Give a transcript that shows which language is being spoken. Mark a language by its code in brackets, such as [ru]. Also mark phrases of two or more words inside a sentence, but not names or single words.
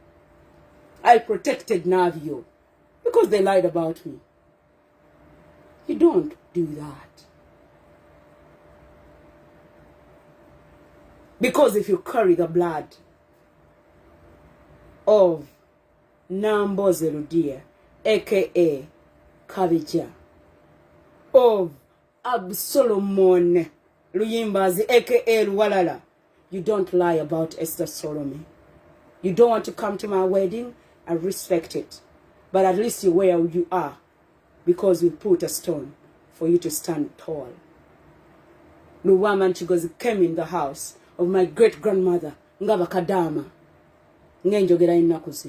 [en] I protected Navio because they lied about me. You don't do that. Because if you carry the blood of Nnakimera.M.ELKMEng, aka Kabija, of Solome Luyimbazi, aka Luwalala, you don't lie about Esther Solome. You don't want to come to my wedding, I respect it. But at least you're where you are, because we put a stone for you to stand tall. The woman, she goes, came in the house of my great-grandmother, Ngaba Kadama, Ngenjogera Inakuzino.